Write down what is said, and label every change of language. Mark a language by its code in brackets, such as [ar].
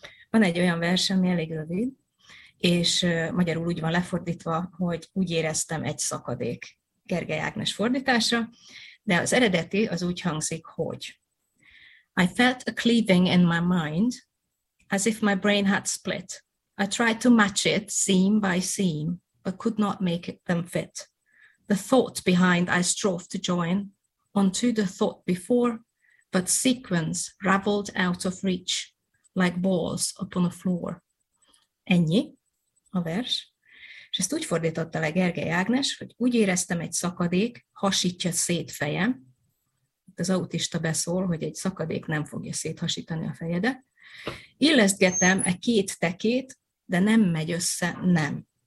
[hu] Van egy olyan verse, ami elég rövid, és magyarul úgy van lefordítva, hogy úgy éreztem egy szakadék, Gergely Ágnes fordítása, de az eredeti az úgy hangzik, hogy [en] I felt a cleaving in my mind, as if my brain had split. I tried to match it seam by seam, but could not make them fit. The thought behind I strove to join onto the thought before, but sequence raveled out of reach, like balls upon a floor. [hu] Ennyi a vers. És ezt úgy fordította le Gergely Ágnes, hogy úgy éreztem egy szakadék, hasítja szét fejem. Itt az autista beszól, hogy egy szakadék nem fogja széthasítani a fejedet. Illesztgetem e két tekét, de nem megy össze, nem.